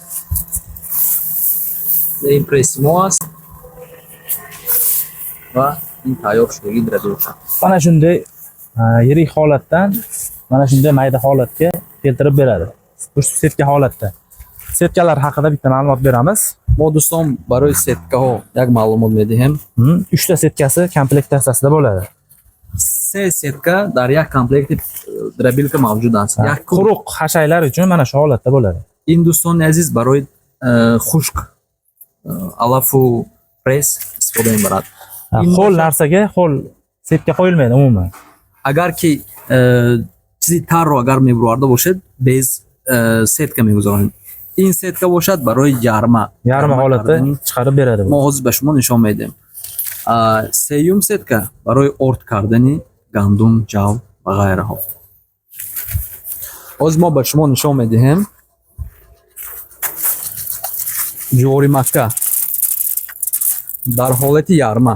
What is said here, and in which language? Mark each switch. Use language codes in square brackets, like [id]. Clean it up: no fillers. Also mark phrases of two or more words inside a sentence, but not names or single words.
[fa] این پریس ما است و این تایار شدگی دربیلکا. [uz] mana shunday yirik holatdan mana shunday mayda holatga keltirib beradi. Bu setka holatda. Setkalar haqida bitta ma'lumot beramiz. [fa] ما دوستان برای ستکه ها یک معلومات میدیم. [uz] 3 ta setkasi komplektatsiyasida bo'ladi. [fa] 3 setka در یک کامپلکت دربیلکا موجود است. یک [uz] quruq hashaylar uchun mana shu holatda bo'ladi. [fa] این دوستان عزیز برای خشک علف و پرس استفاده میبرد. [uz] Ho'l narsaga ho'l setka qo'yilmaydi umuman. [fa] اگر که چیزی تر رو اگر میبرده باشد [ru] без сетка [fa] میگذاریم. این setka باشد برای yarma [uz] holatda chiqarib beradi. [fa] ما حاضر به شما نشان میدیم. سیوم setka برای ارد کردن گندم، جو و غیره ها. حاضر ما به شما نشان میدیم جواری مکه در حالت yarma.